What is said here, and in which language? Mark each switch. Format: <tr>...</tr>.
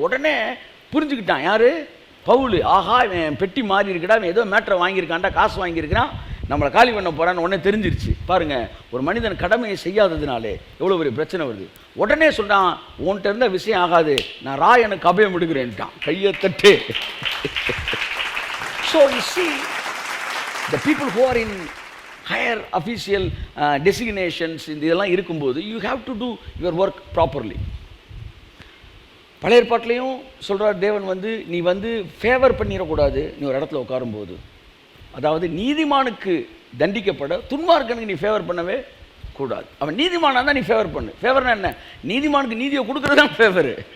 <ta>உடனே புரிஞ்சுக்கிட்டான் யார்? பவுல். ஆஹா, இவன் பெட்டி மாறி இருக்கடா, இவன் ஏதோ மேட்டரை வாங்கியிருக்கான்டா, காசு வாங்கியிருக்கிறான், நம்மளை காலி பண்ண போகிறான்னு உடனே தெரிஞ்சிருச்சு. பாருங்கள், ஒரு மனிதன் கடமையை செய்யாததுனாலே எவ்வளோ பெரிய பிரச்சனை வருது. உடனே சொல்கிறான், உன்கிட்ட இருந்த விஷயம் ஆகாது, நான் ராயனுக்கு அபயம் எடுக்கிறேன்ட்டான். கையை தட்டு.</ta> <en>so you see the people who are in higher official designations</en> <ta>இதெல்லாம் இருக்கும்போது</ta> <en>you have to do your work properly.</en> <ta>பழைய ஏற்பாட்டிலையும் சொல்கிறார் தேவன் நீ ஃபேவர் பண்ணிடக்கூடாது. நீ ஒரு இடத்துல உட்காரும்போது, அதாவது நீதிமானுக்கு தண்டிக்கப்பட துன்மார்க்கனுக்கு நீ ஃபேவர் பண்ணவே கூடாது. அவன் நீதிமானாக தான் நீ ஃபேவர் பண்ணு. ஃபேவர்னா என்ன? நீதிமானுக்கு நீதியை கொடுக்குறது தான் ஃபேவரு.</ta>